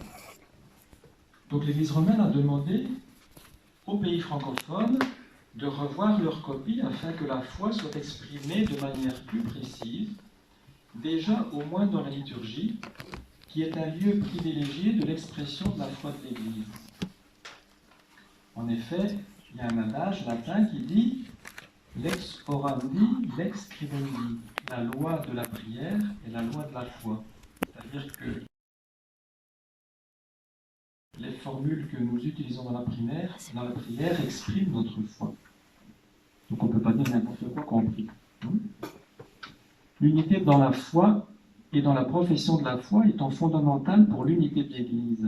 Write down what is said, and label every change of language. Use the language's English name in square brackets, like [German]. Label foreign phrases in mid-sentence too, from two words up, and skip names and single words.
[French] Donc l'Église romaine a demandé aux pays francophones de revoir leur copie afin que la foi soit exprimée de manière plus précise, déjà au moins dans la liturgie, qui est un lieu privilégié de l'expression de la foi de l'Église. En effet, il y a un adage latin qui dit « [Latin] lex orandi, lex scribendi », [French] la loi de la prière et la loi de la foi. C'est-à-dire que les formules que nous utilisons dans la prière expriment notre foi. Donc on ne peut pas dire n'importe quoi quand on prie. L'unité dans la foi et dans la profession de la foi étant fondamentale pour l'unité de l'Église.